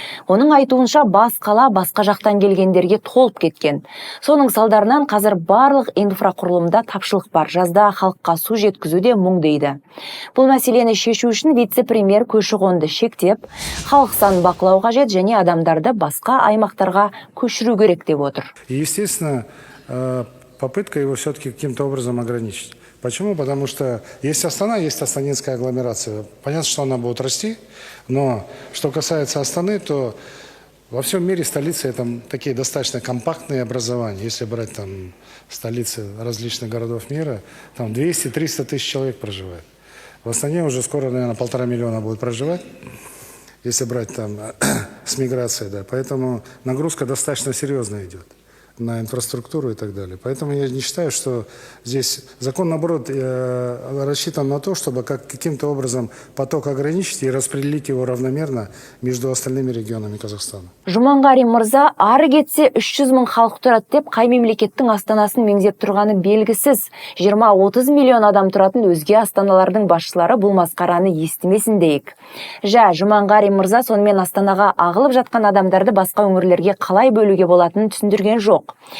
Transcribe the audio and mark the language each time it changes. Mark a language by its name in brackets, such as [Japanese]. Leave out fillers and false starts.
[Kazakh] Оның айтуынша бас қала басқа жақтан келгендерге толып кеткен. Соның салдарынан қазір барлық инфрақұрылымда тапшылық бар. Жазда халыққа су жеткізуде мұң дейді. Бұл мәселені шешу үшін вице-премьер көші-қонды шектеп, халық санын бақылау қажет және адамдарды басқа аймақтарға көшіру керек деп отыр. [Russian] Естественно, попытка его все-таки каким-то образом ограничить. Почему? Потому что есть Астана, есть астанинская агломерация. Понятно, что она будет расти, но что касается Астаны, то во всем мире столицы это такие достаточно компактные образования. Если брать там столицы различных городов мира, там 200-300 тысяч человек проживает. В Астане уже скоро, наверное, 1,5 миллиона будет проживать, если брать там с миграцией, да. Поэтому нагрузка достаточно серьезная идет на инфраструктуру и так далее. Поэтому я не считаю, что здесь закон, наоборот, рассчитан на то, чтобы каким-то образом поток ограничить и распределить его равномерно между остальными регионами Казахстана. [Kazakh] Жұманғарин мырза, ары кетсе 300 мың халық тұрады деп, қай мемлекеттің астанасын меңзеп тұрғаны белгісіз. 20-30 миллион адам тұратын өзге астаналардың басшылары бұл масқараны естімесін дейік. Жұманғарин мырза сонымен астанаға ағылып жатқан адамдарды басқа өңірлерге қалай бөлуге болатынын түсіндірген жоқ.